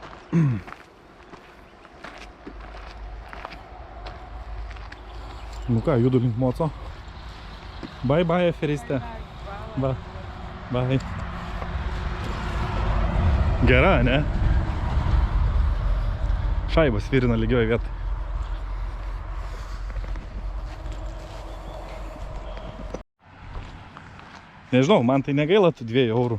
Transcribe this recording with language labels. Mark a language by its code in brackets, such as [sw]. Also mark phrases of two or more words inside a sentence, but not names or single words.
[lt] Nu ką, judu link moco. [en] Bye bye, aferiste. Bye. Bye. [lt] Gera, ne? Šaibas virina lygioje vietoje. Nežinau, man tai negaila tų 2 eurų.